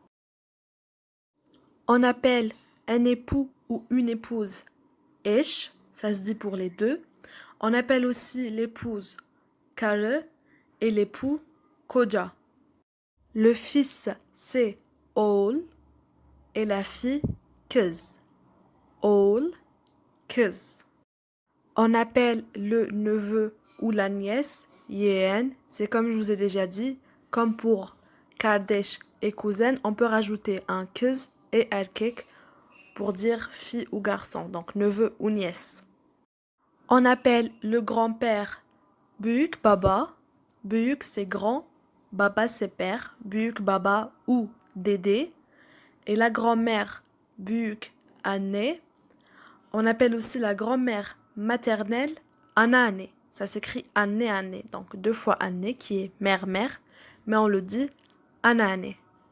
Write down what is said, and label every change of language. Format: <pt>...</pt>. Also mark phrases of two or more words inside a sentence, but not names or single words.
<fr>On appelle un époux ou une épouse eş, ça se dit pour les deux. On appelle aussi l'épouse karı et l'époux koca. Le fils c'est oğul et la fille kız.</fr> <tr>Oğul, kız.</tr> <fr>On appelle le neveu ou la nièce yeğen. C'est comme je vous ai déjà dit, comme pour kardeş et cousin, on peut rajouter un kız et erkek pour dire fille ou garçon, donc neveu ou nièce. On appelle le grand-père</fr> <tr>büyük baba.</tr> <fr>Büyük c'est grand, baba c'est père,</fr> <tr>büyük baba ou dédé.</tr> <fr>Et la grand-mère</fr> <tr>büyük anne.</tr> <fr>On appelle aussi la grand-mère maternelle anneanne. Ça s'écrit anne, donc deux fois anne qui est mère-mère, mais on le dit anneanne.</fr>